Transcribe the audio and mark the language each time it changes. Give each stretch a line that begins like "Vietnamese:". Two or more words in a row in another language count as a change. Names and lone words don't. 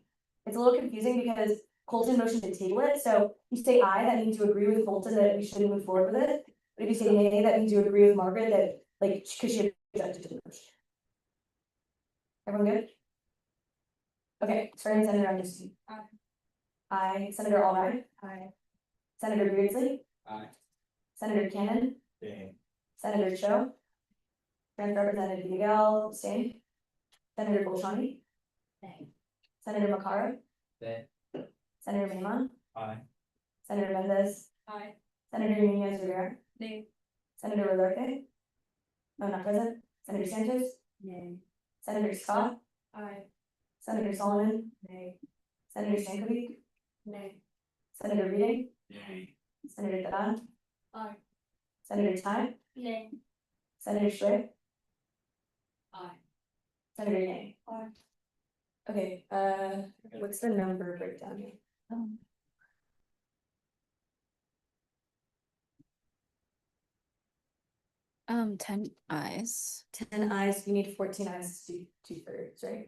English: It's a little confusing because Colton motioned to table it, so you say aye, that means you agree with Colton that we should move forward with it. But if you say nay, that means you agree with Margaret that, like, because she objected to the motion. Everyone good? Okay, starting Senator Anderson. Aye. Aye. Senator Albright. Aye. Senator Beardsley. Aye. Senator Cannon. Senator Cho. Friend Representative Miguel, abstained. Senator Bolshani. Senator Makara. Senator Mayman. Aye. Senator Mendez. Aye. Senator Nunez Rivera. Nay. Senator Rodarte. No, not present. Senator Sanchez. Nay. Senator Scott. Aye. Senator Solomon. Nay. Senator Stankovic. Nay. Senator Reading. Yay. Senator Kadan. Aye. Senator Ty. Nay. Senator Schlick. Aye. Senator Yang. Aye. Okay, what's the number breakdown here? 10 eyes. 10 ayes, you need 14 ayes to do 2/3, right?